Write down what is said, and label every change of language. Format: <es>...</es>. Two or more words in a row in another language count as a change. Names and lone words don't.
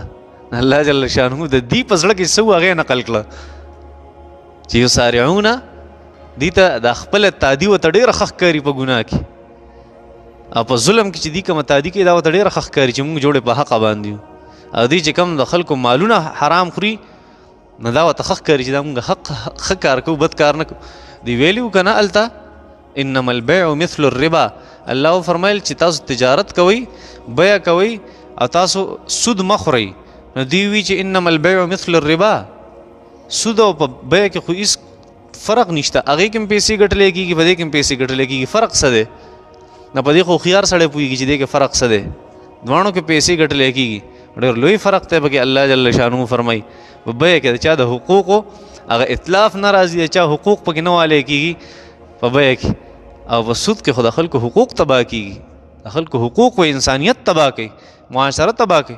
<ps>الله</ps> <ar>جل شانو</ar> <ps>د دې په زړه کې څه و هغې نقل کړه چې یسارعون دې ته د خپله تادي ورته ډېره ښه ښکاري په ګناه کې، او په ظلم کې چې دې کومه تادي کوي دا ورته ډېره ښه ښکاري چې مونږ جوړې په حقه باندې یو. او دی چې کوم د خلکو مالونه حرام خوري نو دا ورته ښه ښکاري چې دا مونږ ښه کار کوو بد کار نه کوو. دی ویلي وو که نه هلته</ps> <ar>انما البیع مثل الربا،</ar> <ps>الله وفرمیل چې تاسو تجارت کوئ بیع کوئ او تاسو سود مه خورئ. نو دی وی چې</ps> <ar>انما البیع مثل الربا،</ar> <ps>سود او په بیع کې خو هېڅ فرق نشته، هغې کې هم پیسې ګټلی کېږي په دې کې هم پیسې ګټلی کېږي، فرق څه دی؟ نه په دې خو هوښیار سړی پوهېږي چې دې کې فرق څه دی، دواړو کې پیسې ګټلی کېږي، ډېر لوی فرق دی پکې. الله</ps> <ar>جل شانه</ar> <ps>فرمایي په بیع کې د چا د حقوقو هغه اطلاف نه راځي، د چا حقوق پکې نه والی کېږي په بیع کې، او په سود کې خو د خلکو حقوق تباه کېږي، د خلکو حقوق و انسانیت تباه کوي، معاشره تباه کوي.</ps>